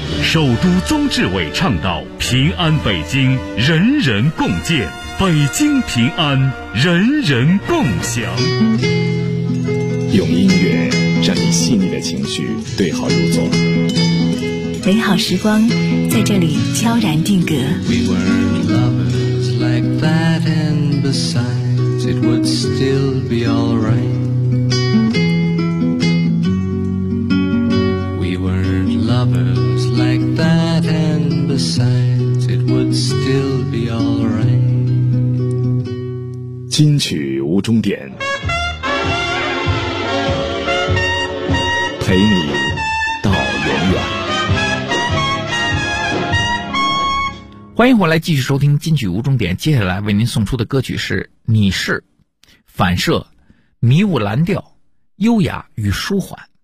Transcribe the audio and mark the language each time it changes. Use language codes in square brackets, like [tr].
[zh] 首都宗志伟倡导平安北京，人人共建。北京平安，人人共享。用音乐让你细腻的情绪对号入座，美好时光在这里悄然定格。 [en] We were lovers like that, and besides it would still be alright. We were lovers like that, and besides it would still be alright. [zh] 金曲无终点，陪你到永远。欢迎回来继续收听金曲无终点，接下来为您送出的歌曲是《你是》，反射，迷雾蓝调，优雅与舒缓。